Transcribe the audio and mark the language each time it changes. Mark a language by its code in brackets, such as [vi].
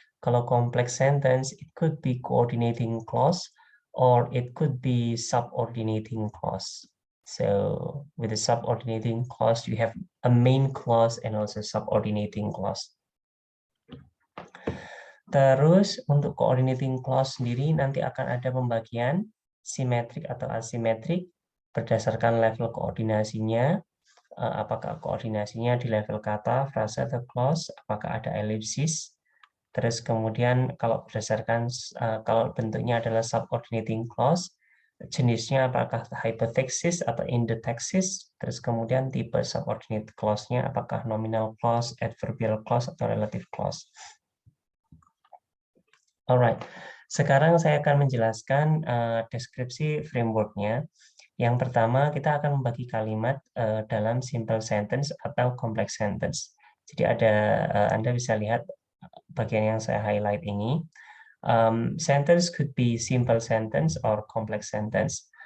[id] Kalau [en] complex sentence it could be coordinating clause or it could be subordinating clause. So with the subordinating clause you have a main clause and also subordinating clause. [id] Terus untuk coordinating clause sendiri nanti akan ada pembagian simetrik atau asimetrik berdasarkan level koordinasinya. Apakah koordinasinya di level kata, frase, atau clause, apakah ada ellipsis. Terus kemudian kalau berdasarkan kalau bentuknya adalah subordinating clause, jenisnya apakah hypothesis atau indexis. Terus kemudian tipe subordinate clause-nya apakah nominal clause, adverbial clause, atau relative clause. Alright, sekarang saya akan menjelaskan deskripsi framework-nya. Yang pertama, kita akan membagi kalimat dalam simple sentence atau complex sentence. Jadi Anda bisa lihat bagian yang saya highlight ini. [en] Sentence could be simple sentence or complex sentence.